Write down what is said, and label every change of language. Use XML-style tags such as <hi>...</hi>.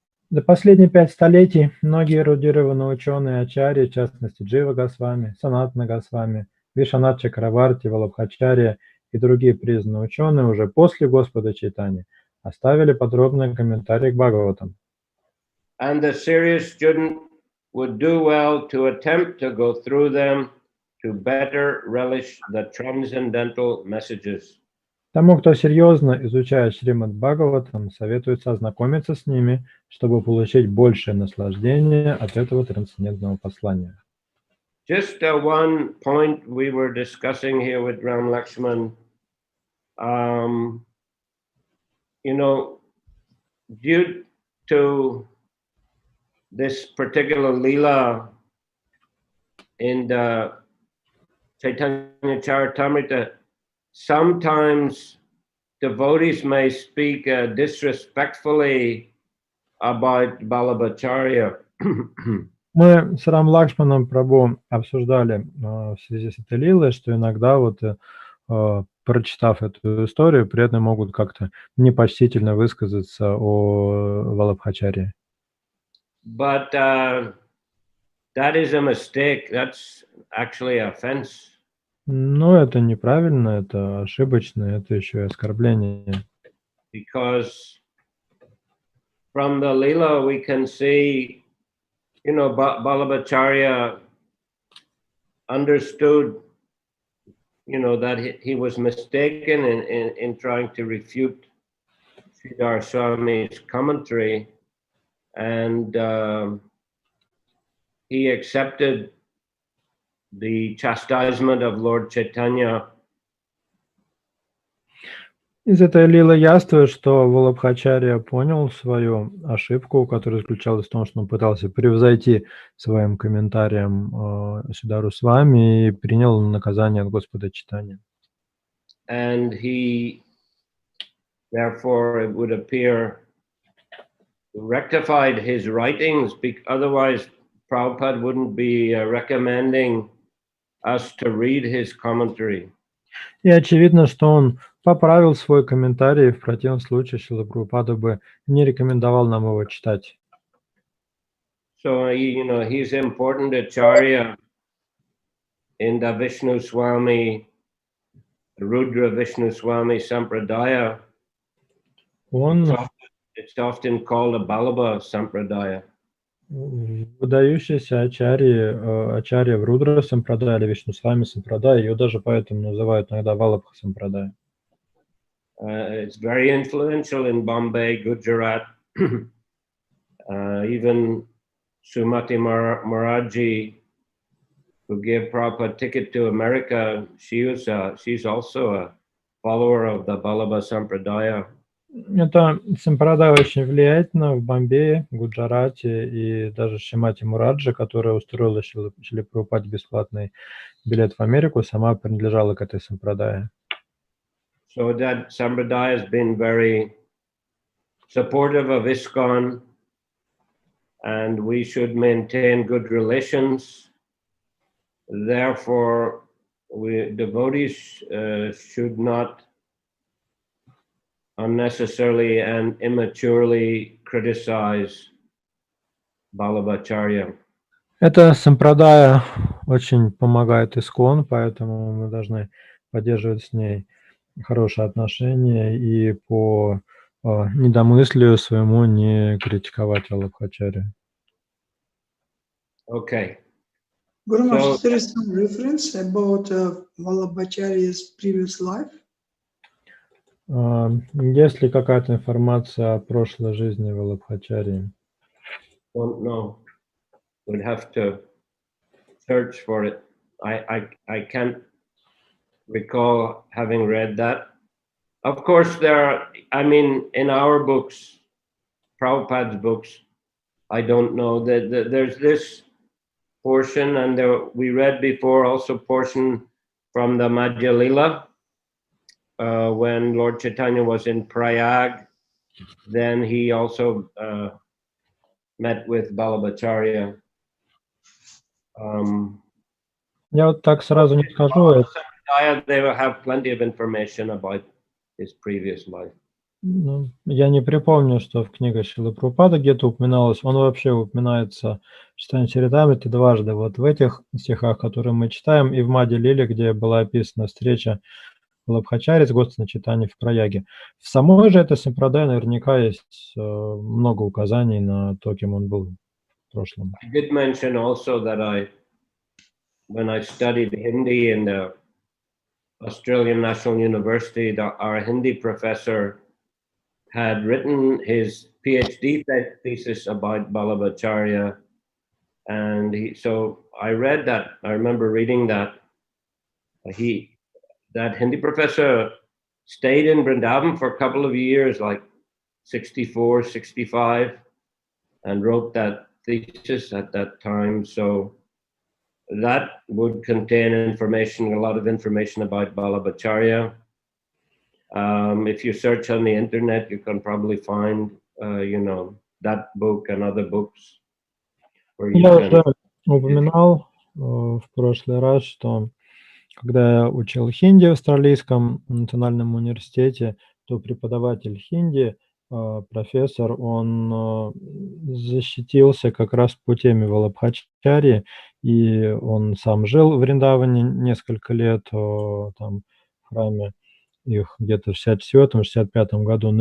<ru>За последние 5 столетий многие эрудированные ученые ачарьи, в частности Джива Госвами, Санатана Госвами, Вишванат Чакраварти, Валабхачарья и другие признанные ученые уже после Господа Чайтаньи оставили подробные комментарии к Бхагаватам.</ru> <en>And the serious student would do well to attempt to go through them to better relish the transcendental messages.</en> <ru>Тому, кто серьезно изучает Шримад Бхагаватам, советуется ознакомиться с ними, чтобы получить большее наслаждение от этого трансцендентного послания.</ru> <en>Just one point we were discussing here with Ram Lakshman. You know, due to this particular lila in the Chaitanya Charitamrita, sometimes devotees may speak disrespectfully about Vallabhacharya.</en> <ru>Мы с Рам Лакшманом Прабху обсуждали в связи с этой лилой, что иногда вот прочитав эту историю, преданные могут как-то непочтительно высказаться о Валабхачарье.</ru> <en>But that is a mistake. That's actually offense.</en> <ru>Но это неправильно, это ошибочно, это еще и оскорбление.</ru> <en>Because from the lila we can see, you know, Vallabhacharya understood, you know, that he was mistaken in trying to refute Sridhar Swami's commentary, and he accepted the chastisement of Lord Chaitanya.</en> <ru>Из этой лилы яствует, что Валабхачарья понял свою ошибку, которая заключалась в том, что он пытался превзойти своим комментарием Сидару с вами и принял наказание от Господа Чайтаньи.</ru> <en>And he, therefore, it would appear, rectified his writings, otherwise Prabhupada wouldn't be recommending us to read his commentary.</en> <ru>И очевидно, что он поправил свой комментарий, в противном случае Шрила Прабхупада бы не рекомендовал нам его читать.</ru> <en>So, he's important ачарья in the Vishnu Swami, Rudra Vishnu Swami Sampradaya. It's often called a Balaba Sampradaya.</en> <ru>Выдающийся ачарья в Рудра Сампрадая или Вишну Свами Сампрадая, ее даже поэтому называют иногда Валабха Сампрадая.</ru> <en>It's very influential in Bombay, Gujarat. Even Sumati Maharaji, who gave Prabhupada a ticket to America, she's also a follower of the Balaba Sampradaya.</en> <ru>Это сампрадая очень влиятельно в Бомбее, Гуджарате, и даже Шримати Мураджи, которая устроила Шриле Прабхупаде бесплатный билет в Америку, сама принадлежала к этой сампрадае.</ru> <en>So that sampradaya has been very supportive of ISKCON, and we should maintain good relations. Therefore, devotees should not unnecessarily and immaturely criticize Balabhacharya.</en> <ru>Эта сампрадая очень помогает ИСККОН, поэтому мы должны поддерживать с ней хорошие отношения и по недомыслию своему не критиковать Валабхачарью.</ru> <en>Okay. Guru Maharaj, there is some reference about Vallabhacharya's previous life?</en> <ru>Есть ли какая-то информация о прошлой жизни Валабхачарьи?</ru> <en>Don't know. We'll have to search for it. I can't recall having read that. Of course, in our books, Prabhupada's books, I don't know that there's this portion, and we read before also portion from the Antья-лила, when Lord Chaitanya was in Prayag. Then he also met with Balabhacharya.</en> <ru>Я вот так сразу не скажу.</ru> <en>They will have plenty of information about his previous life.</en> <ru>Я не припомню, что в книге Шрилы Прабхупады где-то упоминалось. Он вообще упоминается в читании Чаритамрити дважды. Вот в этих стихах, которые мы читаем, и в Антья-лиле, где была описана встреча Валабхачарьи с Господом Чайтаньей в Праяге. В самой же этой сампрадае наверняка есть много указаний на то, кем он был в прошлом.</ru> <en>I did mention also that when I studied Hindi in the Australian National University, our Hindi professor had written his PhD thesis about Balabhacharya, and so I read that. I remember reading that. That Hindi professor stayed in Vrindavan for a couple of years, like 64, 65, and wrote that thesis at that time. So that would contain information, a lot of information about Balabhacharya. If you search on the internet, you can probably find, that book and other books.</en> <ru>Я уже упоминал в прошлый раз, что когда я учил хинди в Австралийском национальном университете, то преподаватель хинди, профессор, он защитился как раз по теме Валабхачарьи, и он сам жил в Вриндаване несколько лет, там в храме их где-то в 64-65 году.</ru>